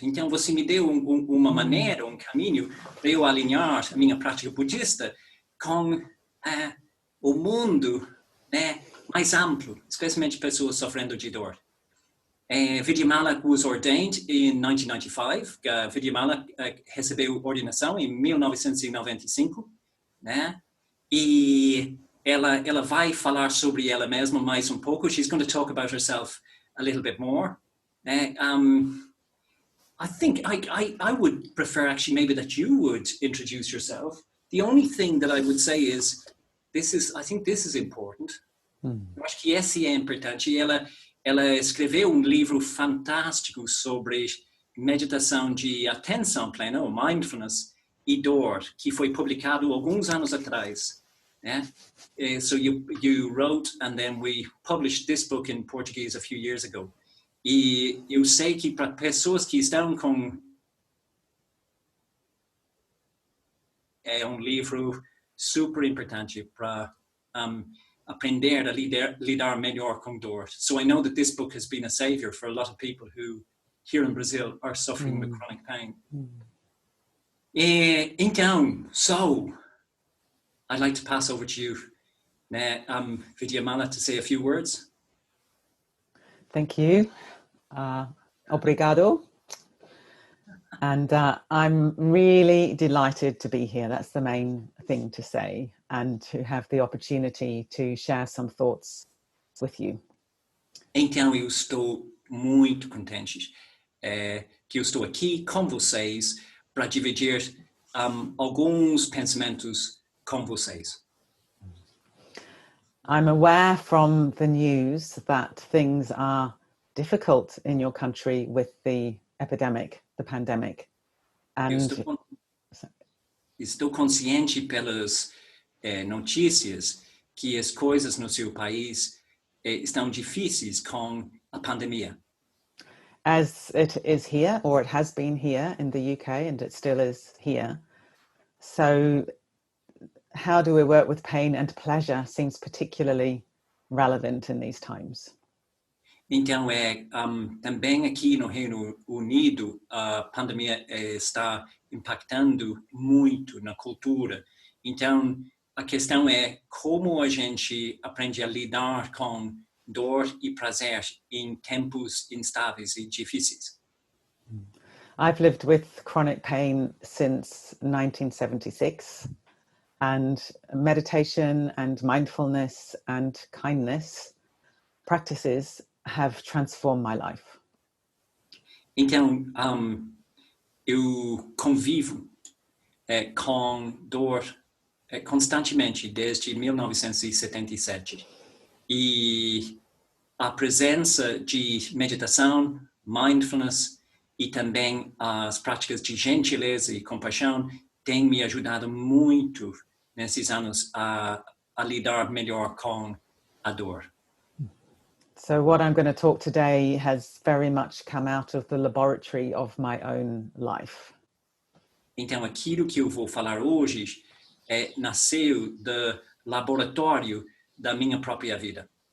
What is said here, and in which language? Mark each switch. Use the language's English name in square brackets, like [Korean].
[Portuguese] Então você me deu uma maneira, caminho para eu alinhar a minha prática budista com o mundo, né, mais amplo, especialmente pessoas sofrendo de dor. [English] Vidyamala was ordained in 1995. [Portuguese] Vidyamala recebeu ordenação em 1995, né? E ela vai falar sobre ela mesma mais pouco. [English] She's going to talk about herself a little bit more. I think I would prefer actually maybe that you would introduce yourself. The only thing that I would say is I think this is important. [Portuguese] Eu acho que esse é importante. Ela escreveu livro fantástico sobre meditação de atenção plena, ou mindfulness, e dor, que foi publicado alguns anos atrás. [English] Yeah? So you wrote, and then we published this book in Portuguese a few years ago. [Portuguese] E eu sei que para pessoas que estão com... É livro super importante para aprender a lidar melhor com dor. [English] So I know that this book has been a savior for a lot of people who, here in Brazil, are suffering with chronic pain. [Portuguese] Então, [English] I'd like to pass over to you, Vidyamala, to say a few words. Thank you. [Portuguese] Obrigado. [English] And I'm really delighted to be here. That's the main thing to say, and to have the opportunity to share some thoughts with you. [Portuguese] Então, eu estou muito contente que eu estou aqui com vocês para dividir alguns pensamentos com vocês. [English] I'm aware from the news that things are difficult in your country with the epidemic, the pandemic. And [Portuguese] estou consciente pelas notícias que as coisas no seu país estão difíceis com a pandemia. [English] As it is here, or it has been here in the UK, and it still is here. So how do we work with pain and pleasure seems particularly relevant in these times. [Portuguese] Então, também aqui no Reino Unido, a pandemia está impactando muito na cultura. Então, a questão é como a gente aprende a lidar com dor e prazer em tempos instáveis e difíceis. [English] I've lived with chronic pain since 1976, and meditation and mindfulness and kindness practices have transformed my life. [Portuguese] Então, eu convivo com dor constantemente desde 1977. E a presença de meditação, mindfulness e também as práticas de gentileza e compaixão têm me ajudado muito nesses anos a lidar melhor com a dor. [English] So what I'm going to talk today has very much come out of the laboratory of my own life. [Portuguese] Então, aquilo que eu vou falar hoje nasceu do laboratório da minha própria vida.